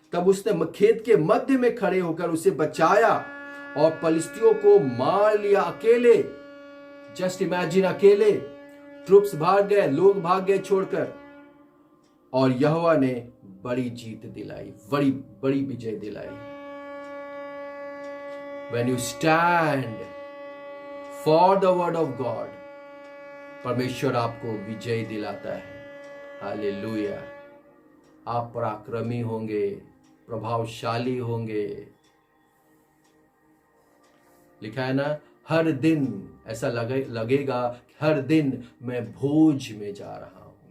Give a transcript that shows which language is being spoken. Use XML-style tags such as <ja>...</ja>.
<hi>तब उसने खेत के मध्य में खड़े होकर उसे बचाया और पलिश्तियों को मार लिया अकेले।</hi> <en>just imagine,</en> <hi>अकेले। ट्रुप्स भाग गए, लोग भाग गए छोड़कर, और यहोवा ने बड़ी जीत दिलाई, बड़ी बड़ी विजय दिलाई।</hi> <en>When you stand for the word of God,</en> <hi>परमेश्वर आपको विजय दिलाता है। हालेलुया। आप पराक्रमी होंगे, प्रभावशाली होंगे। लिखा है ना, हर दिन ऐसा लगेगा हर दिन मैं भोज में जा रहा हूं।</hi>